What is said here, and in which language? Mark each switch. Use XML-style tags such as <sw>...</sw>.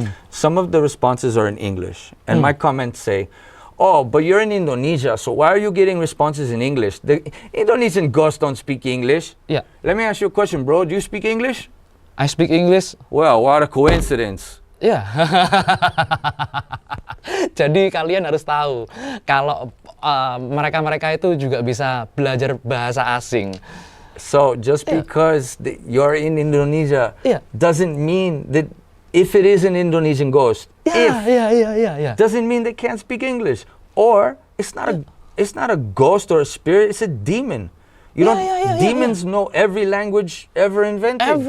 <en>Some of the responses are in English, and my comments say, "Oh, but you're in Indonesia, so why are you getting responses in English? The Indonesian ghosts don't speak English." Yeah. Let me ask you a question, bro. Do you speak English? I speak English. Well, what a coincidence. Ya.</en> <id>Jadi kalian harus tahu kalau mereka-mereka itu juga bisa belajar bahasa asing.</id> <en>So just because you're in Indonesia doesn't mean that if it is an Indonesian ghost, doesn't mean they can't speak English. Or it's not a ghost or a spirit, it's a demon. Demons know every language ever invented.</en>